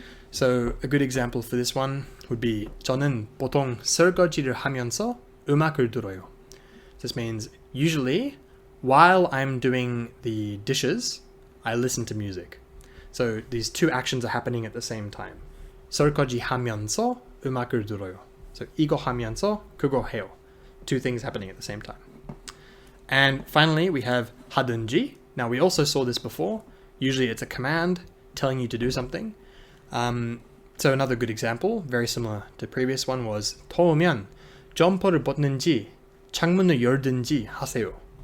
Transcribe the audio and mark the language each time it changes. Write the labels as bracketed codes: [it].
[en] So a good example for this one would be [ko] 저는 보통 설거지를 하면서 음악을 들어요. [en] This means usually while I'm doing the dishes, I listen to music. So these two actions are happening at the same time. [ko] 설거지 하면서 음악을 들어요. So 이거 하면서 그거 해요. [en] Two things happening at the same time. And finally, we have 하든지. Now we also saw this before. Usually it's a command telling you to do something. So another good example, very similar to the previous one, was [ko] 더우면 점퍼를 벗는지 창문을 열든지 하세요.